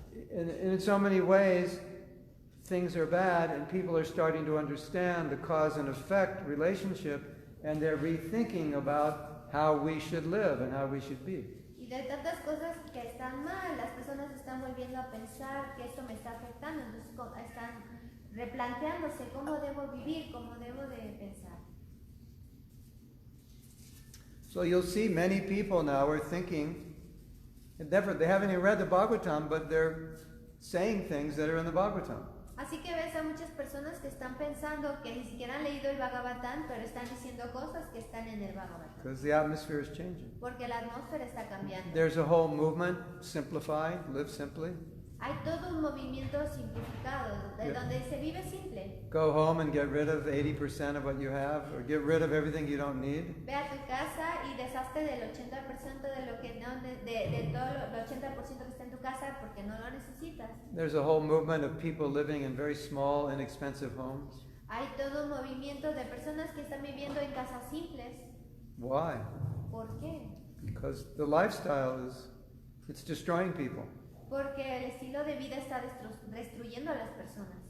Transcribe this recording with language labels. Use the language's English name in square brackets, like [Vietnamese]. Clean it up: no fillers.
[English] And in so many ways, things are bad, and people are starting to understand the cause and effect relationship, and they're rethinking about how we should live and how we should be. [Spanish] Y de tantas cosas que están mal, las personas están volviendo a pensar que esto me está afectando, entonces están replanteándose cómo debo vivir, cómo debo de pensar. [English] So you'll see many people now are thinking, they haven't even read the Bhagavatam, but they're saying things that are in the Bhagavatam. [Spanish] Así que ves a muchas personas que están pensando que ni siquiera han leído el Bhagavatam, pero están diciendo cosas que están en el Bhagavatam. [English] Because the atmosphere is changing. [Spanish] Porque la atmósfera está cambiando. [English] There's a whole movement, simplify, live simply. [Spanish] Hay todo un movimiento simplificado, de donde se vive simple. [English] Go home and get rid of 80% of what you have, or get rid of everything you don't need. [Spanish] Ve a tu casa y deshazte del 80% de lo que no, de todo el 80% que está en tu casar porque no lo necesitas. [English] There's a whole movement of people living in very small, inexpensive homes. [Spanish] Hay todo un movimiento de personas que están viviendo en casas simples. [English] Why? [Spanish] ¿Por qué? [English] Because the lifestyle it's destroying people. [Spanish] Porque el estilo de vida está destruyendo a las personas.